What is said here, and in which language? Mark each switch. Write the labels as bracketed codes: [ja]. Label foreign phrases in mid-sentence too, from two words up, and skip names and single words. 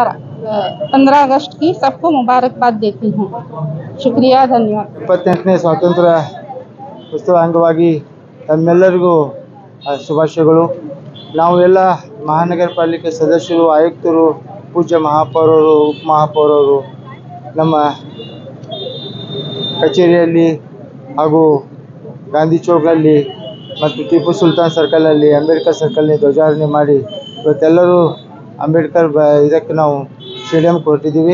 [hi] 15 अगस्त की सबको मुबारकबाद देती हूँ। शुक्रिया, धन्यवाद। [kn] 28ನೇ ಸ್ವಾತಂತ್ರ್ಯ ಉತ್ಸವ ಅಂಗವಾಗಿ ತಮ್ಮೆಲ್ಲರಿಗೂ ಶುಭಾಶಯಗಳು। ನಾವು ಎಲ್ಲ ಮಹಾನಗರ ಪಾಲಿಕೆ ಸದಸ್ಯರು, ಆಯುಕ್ತರು, ಪೂಜ್ಯ ಮಹಾಪೌರರು, ಉಪಮಹಾಪೌರರು ನಮ್ಮ ಕಚೇರಿಯಲ್ಲಿ ಹಾಗೂ ಗಾಂಧಿ ಚೌಕಲ್ಲಿ ಮತ್ತು ಟಿಪ್ಪು ಸುಲ್ತಾನ್ ಸರ್ಕಲಲ್ಲಿ, ಅಂಬೇಡ್ಕರ್ ಸರ್ಕಲ್ನಲ್ಲಿ ಧ್ವಜಾರೋಹಣೆ ಮಾಡಿ ಇವತ್ತೆಲ್ಲರೂ ಅಂಬೇಡ್ಕರ್ ಇದಕ್ಕೆ ನಾವು ಸ್ಟೇಡಿಯಂಗೆ ಹೊರಟಿದ್ದೀವಿ।